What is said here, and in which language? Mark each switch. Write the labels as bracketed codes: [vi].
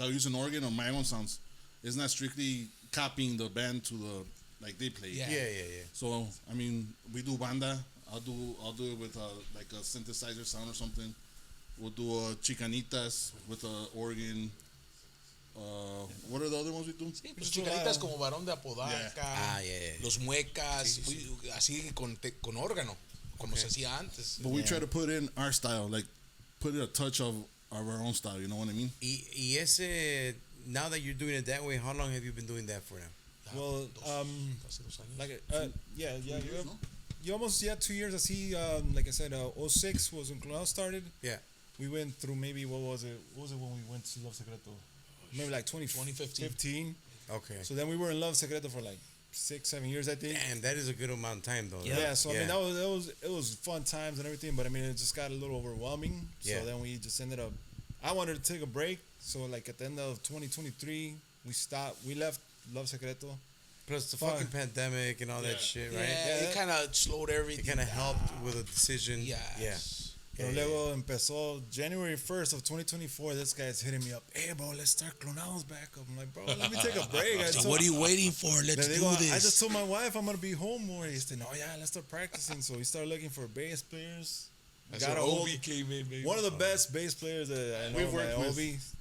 [en] I use an organ on my own sounds. It's not strictly copying the band to the, like they play. Yeah. So, I mean, we do banda. I'll do it with like a synthesizer sound or something. We'll do chicanitas with a organ. What are the other ones we do? [es] Pues chicanitas como Varón de Apodaca, [en] Ah, yeah. [es] Los Muecas, así con órgano, como se hacía antes. [en] But we try to put in our style, like put a touch of our own style. You know what I mean? Y ese, now that you're doing it that way, how long have you been doing that for now? Well, like, you almost 2 years. I see. Like I said, 06 was when Klonadoz started. Yeah. We went through maybe what was it when we went to Love Secreto? Maybe like 2015. Okay. So then we were in Love Secreto for like 6-7 years, I think. Damn, that is a good amount of time, though. Yeah. So I mean, it was fun times and everything, but I mean, it just got a little overwhelming. So then we just ended up. I wanted to take a break. So like at the end of 2023, we stopped. We left Love Secreto. Plus the fucking pandemic and all that shit, right? Yeah, it kind of slowed everything. It kind of helped with a decision. Yeah. [es] Pero luego empezó [en] January 1st of 2024. This guy's hitting me up. Hey, bro, let's start Klonadoz back up. I'm like, bro, let me take a break. So what are you waiting for? Let's do this. I just told my wife I'm gonna be home more. He said, "No, yeah, let's start practicing." So we started looking for bass players. That's where Obi came in, baby. One of the best bass players that I know, We've worked with. Obi.